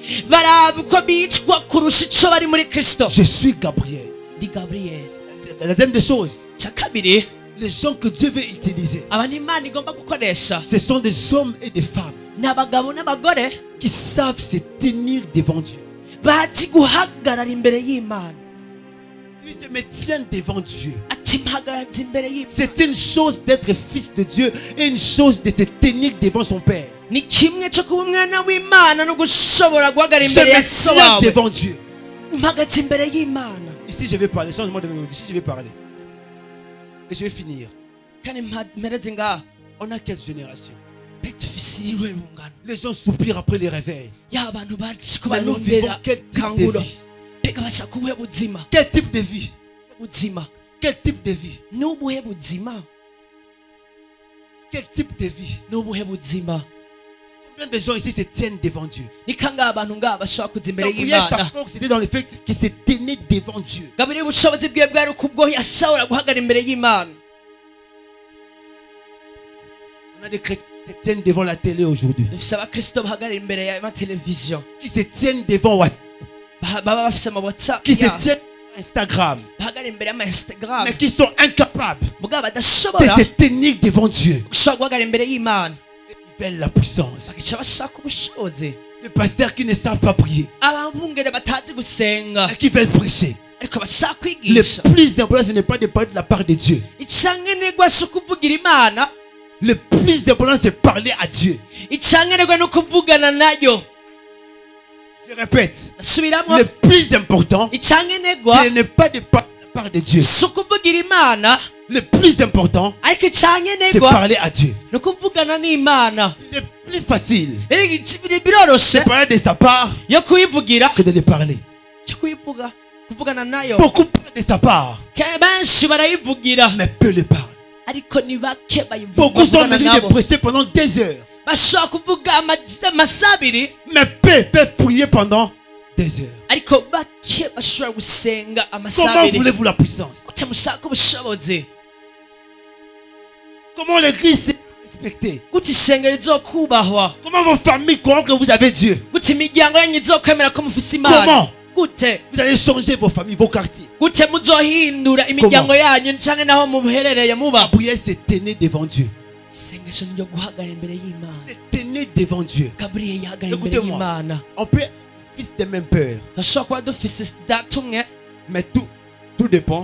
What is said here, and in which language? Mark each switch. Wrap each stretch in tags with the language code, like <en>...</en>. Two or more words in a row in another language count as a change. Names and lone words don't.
<fr>Je suis Gabriel. La deuxième des choses, les gens que Dieu veut utiliser, ce sont des hommes et des femmes qui savent se tenir devant Dieu.</fr> <rn>bazi guhagarara imbere y'Imana.</rn> <fr>Je me tiens devant Dieu.</fr> <rn>Ati mpagaze imbere y'Imana.</rn> <fr>C'est une chose d'être fils de Dieu et une chose de se tenir devant son Père.</fr> <rn>Ni kimwe cyo kuba umwana w'Imana no gushobora guhagarara</rn> <fr>Je</fr> <rn>imbere ya</rn> <fr>me</fr> <rn>so</rn> <fr>tiens</fr> <rn>wawe.</rn> <fr>devant Dieu.</fr> <rn>Mpagaze imbere y'Imana.</rn> <fr>Ici je vais parler, change-moi de mélodie. Ici je vais parler. Et je vais finir.</fr> <rn>Kandi mpereze ngaha.</rn> <fr>On a quelle génération?</fr> <rn>Betufisirwe rungano.</rn> <fr>Les gens soupirent après les réveils.</fr> <rn>Ya abantu bazi ko</rn> <fr>Mais nous vivons</fr> <rn>barondera</rn> <fr>quel type de</fr> <rn>kanguro.</rn> <fr>vie?</fr> <rn>Peka bashaka ubuhe buzima.</rn> <fr>Quel type de vie?</fr> <rn>Buzima.</rn> <fr>Quel type de vie?</fr> <rn>N'ubuhe buzima.</rn> <fr>Quel type de vie?</fr> <rn>N'ubuhe buzima.</rn> <fr>Combien de gens ici se tiennent devant Dieu?</fr> <rn>Ni kangahe abantu ngaha bashobora kuza imbere</rn> <fr>Donc prière, sa</fr> <rn>y'Imana.</rn> <fr>force c'était dans le fait qu'il se tenait devant Dieu.</fr> <rn>Gabriel ubushobozi bwiwe bwari ukubwo yashobora guhagarara imbere y'Imana.</rn> <fr>On a des chrétiens qui se tiennent devant la télé aujourd'hui.</fr> <rn>Dufise abakristo bahagarara imbere y'amateleviziyo.</rn> <fr>Qui se tiennent devant WhatsApp.</fr> <rn>Baba bafise ama WhatsApp</rn> <fr>Qui se</fr> <rn>yabo.</rn> <fr>tiennent devant Instagram.</fr> <rn>Bahagarara imbere y'ama Instagram.</rn> <fr>Mais qui sont incapables</fr> <rn>Mugabo</rn> <fr>de</fr> <rn>badashobora</rn> <fr>se tenir devant Dieu.</fr> <rn>gushobora guhagarara imbere y'Imana.</rn> <fr>Ils veulent la puissance.</fr> <rn>Bagica bashaka ubushobozi.</rn> <fr>Les pasteurs qui ne savent pas prier.</fr> <rn>Ababungere batazi gusenga</rn> <fr>Et qui veulent prêcher.</fr> <rn>ariko bashaka</rn> <fr>Le</fr> <rn>kwigisha.</rn> <fr>plus important, ce n'est pas de parler de la part de Dieu.</fr> <rn>Icankenerwa si ukuvugira Imana.</rn> <fr>Le plus important, c'est parler à Dieu.</fr> <rn>Icankenerwa no kuvugana nayo.</rn> <fr>Je répète.</fr> <rn>Subiramo.</rn> <fr>Le plus important,</fr> <rn>Icankenerwa</rn> <fr>ce n'est pas de parler de la part de Dieu.</fr> <rn>si ukuvugira Imana.</rn> <fr>Le plus important,</fr> <rn>Ariko</rn> <fr>c'est</fr> <rn>icankenerwa</rn> <fr>parler à Dieu.</fr> <rn>no kuvugana n'Imana.</rn> <fr>Le plus facile,</fr> <rn>Rero biroroshe</rn> <fr>c'est parler de sa part</fr> <rn>yo kuyivugira</rn> <fr>que de le parler.</fr> <rn>cyo kuyivuga kuvugana nayo.</rn> <fr>Beaucoup parlent de sa part,</fr> <rn>Benshi barayivugira</rn> <fr>mais peu le parlent.</fr> <rn>ariko ni bake</rn> <fr>Beaucoup sont en</fr> <rn>bayivugana</rn> <fr>mesure de</fr> <rn>nabo.</rn> <fr>prêcher pendant des heures,</fr> <rn>Bashobora kuvuga amasaha abiri</rn> <fr>mais peu peuvent prier pendant des heures.</fr> <rn>ariko bake bashobora gusenga amasaha</rn> <fr>Comment</fr> <rn>abiri.</rn> <fr>voulez-vous la puissance?</fr> <rn>Gute mushaka ubushobozi?</rn> <fr>Comment l'église est respectée?</fr> <rn>Gute ishengero rizokubahwa?</rn> <fr>Comment vos familles croient que vous avez Dieu?</fr> <rn>Gute imiryango yanyu izokwemera ko mufise Imana?</rn> <fr>Comment?</fr> <rn>Gute</rn> <fr>Vous allez changer vos familles, vos quartiers.</fr> <rn>gute muzohindura imiryango yanyu canke naho muherereye muba?</rn> <fr>Gabriel se tenait devant Dieu.</fr> <rn>Isengesho niryo guhagarara imbere y'Imana.</rn> <fr>Se tenait devant Dieu.</fr> <rn>Gabriel yahagarara imbere</rn> <fr>Écoutez-moi.</fr> <rn>y'Imana.</rn> <fr>On peut être fils de même père,</fr> <rn>Turashobora kuba dufise data umwe</rn> <fr>mais tout dépend</fr>